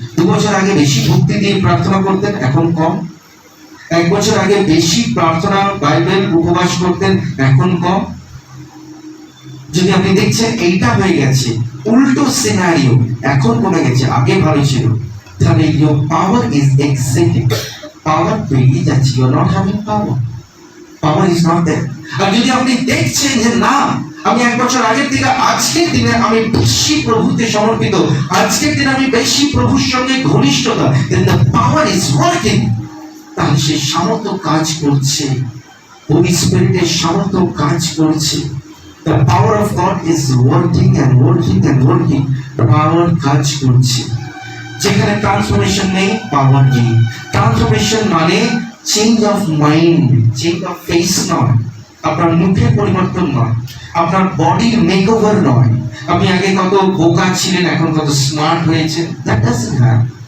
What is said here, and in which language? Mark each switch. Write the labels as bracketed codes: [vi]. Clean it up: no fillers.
[bn] 2 বছর আগে বেশি ভক্তি দিয়ে প্রার্থনা করতেন, এখন কম। 1 বছর আগে বেশি প্রার্থনা, বাইবেল, উপবাস করতেন, এখন কম। যদি আপনি দেখছেন এইটা হয়ে গেছে, উল্টো সিনারিও, এখন কমে গেছে, আগে ভালো ছিল, তাহলে [en] your power is exiting. [bn] পাওয়ার বেরিয়ে যাচ্ছে, [en] you are not having power. Power is not there. [bn] আর যদি আপনি দেখছেন যে না, আমি 1 বছর আগের থেকে আজকের দিনে আমি বেশি প্রভুতে সমর্পিত, আজকের দিনে আমি বেশি প্রভুর সঙ্গে ঘনিষ্ঠতা, [en] then the power is working. [bn] তাহলে সেই সামর্থ্য কাজ করছে, হোলি স্পিরিটের সামর্থ্য কাজ করছে। [en] The power of God is working and working and working. [bn] পাওয়ার কাজ করছে। যেখানে ট্রান্সফরমেশন নেই, পাওয়ার নেই। ট্রান্সফরমেশন মানে change of mind, change of face নয়, আপনার মুখের পরিবর্তন নয়, আপনার বডির মেকওভার নয়। আপনি আগে কত বোকা ছিলেন, এখন কত স্মার্ট হয়েছেন, [en] That doesn't have.